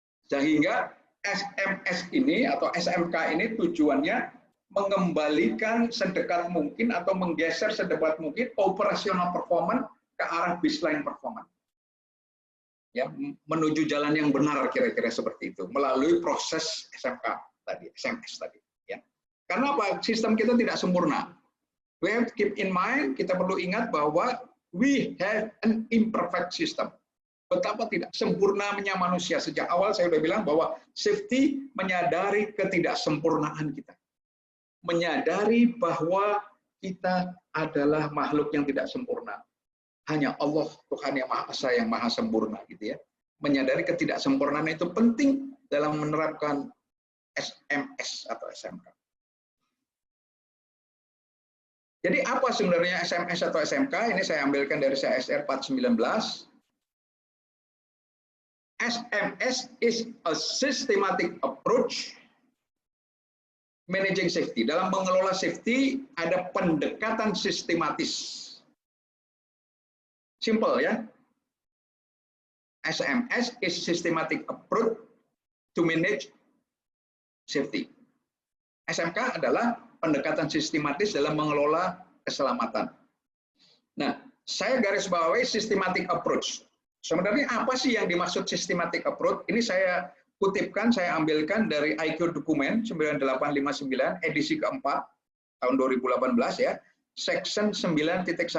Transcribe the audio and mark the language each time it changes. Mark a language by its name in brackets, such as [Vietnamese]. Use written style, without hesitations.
[Indonesian] Sehingga SMS ini atau SMK ini tujuannya mengembalikan sedekat mungkin atau menggeser sedekat mungkin operasional performance ke arah baseline performance. ya, menuju jalan yang benar, kira-kira seperti itu, melalui proses SMK tadi, SMS tadi. Ya. Karena apa? Sistem kita tidak sempurna. [English] We have to keep in mind, [Indonesian] kita perlu ingat bahwa [English] we have an imperfect system. [Indonesian] Betapa tidak sempurnanya manusia. Sejak awal saya sudah bilang bahwa safety menyadari ketidaksempurnaan kita. Menyadari bahwa kita adalah makhluk yang tidak sempurna. Hanya Allah, Tuhan yang Maha Esa, yang Maha Sempurna, gitu ya. Menyadari ketidaksempurnaan itu penting dalam menerapkan SMS atau SMK. Jadi apa sebenarnya SMS atau SMK? Ini saya ambilkan dari CSR 419. [English] SMS is a systematic approach managing safety. [Indonesian] Dalam mengelola safety ada pendekatan sistematis. [English] Simple ya. SMS is systematic approach to manage safety. [Indonesian] SMK adalah pendekatan sistematis dalam mengelola keselamatan. Nah, saya garis bawahi systematic approach. Sebenarnya apa sih yang dimaksud systematic approach? Ini saya kutipkan, saya ambilkan dari IQ dokumen 9859 edisi keempat tahun 2018 ya, section 9.1.2.